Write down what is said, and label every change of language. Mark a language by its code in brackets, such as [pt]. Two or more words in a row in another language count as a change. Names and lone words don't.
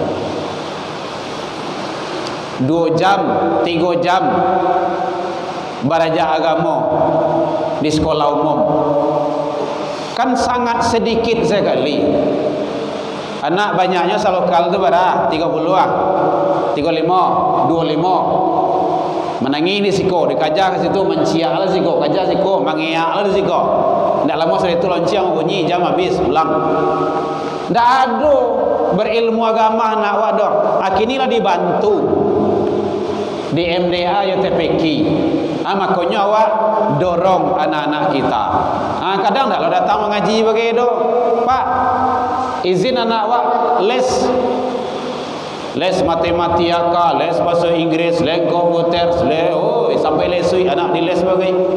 [id] 2 jam, 3 jam belajar agama di sekolah umum. Kan sangat sedikit sekali. [min] Anak banyaknya salokal itu berapa? 30 35, 25. Menangi di siko, dikajar ke situ menciak lah siko, kajar siko, mangiak lah siko. Ndak lama sudah itu lonceng bunyi, jam habis pulang. Ndak ada berilmu agama anak wadah. [id] Akhirnya dibantu di MDA YTPK. [min] Makanya awak dorong anak-anak kita. Kadang tak lo datang mengaji begitu, Pak, izin anak awak les matematika, les bahasa Inggris, les komputer, sampai lesui anak di les bagai.